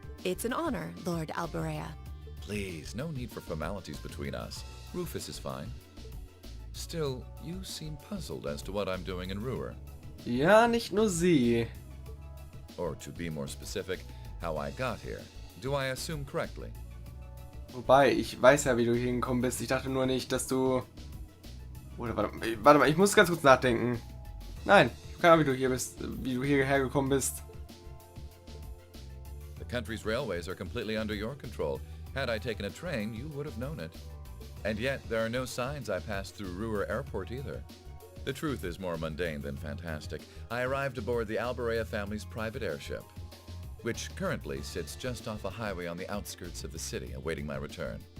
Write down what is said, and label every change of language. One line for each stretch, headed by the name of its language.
English: It's an honor, Lord Alberea. Please, no need for formalities between us. Rufus is fine. Still, you seem puzzled as to what I'm doing in Ruhr.
German: Ja, nicht nur sie.
English: Or to be more specific, how I got here. Do I assume correctly?
German: Wobei, ich weiß ja, wie du hier hingekommen bist. Ich dachte nur nicht, dass du... Oder warte mal, ich muss ganz kurz nachdenken. Nein, ich habe keine Ahnung, wie du hier bist, wie du hierher gekommen bist.
English: The country's railways are completely under your control. Had I taken a train, you would have known it. And yet, there are no signs I passed through Ruhr Airport either. The truth is more mundane than fantastic. I arrived aboard the Alberea family's private airship, which currently sits just off a highway on the outskirts of the city, awaiting my return.